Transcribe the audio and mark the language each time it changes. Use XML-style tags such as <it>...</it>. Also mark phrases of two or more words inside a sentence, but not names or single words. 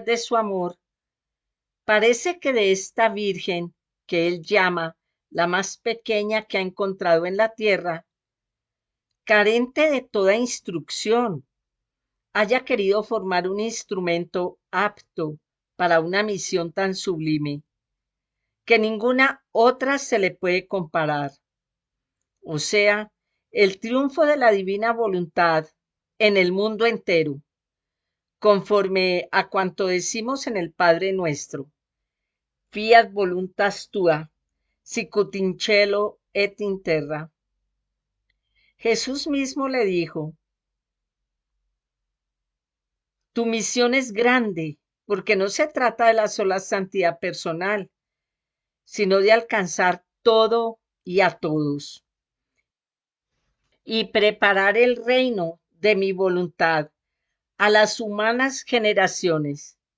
<es>de su amor, Parece que de esta virgen, que él llama la más pequeña que ha encontrado en la tierra, carente de toda instrucción, haya querido formar un instrumento apto para una misión tan sublime, que ninguna otra se le puede comparar. O sea, el triunfo de la divina voluntad en el mundo entero, conforme a cuanto decimos en el Padre nuestro.</es> <la>Fiat voluntas tua, sicut in cielo et in terra.</la> <es>Jesús mismo le dijo, tu misión es grande, porque no se trata de la sola santidad personal, sino de alcanzar todo y a todos, y preparar el reino de mi voluntad a las humanas generaciones.</es>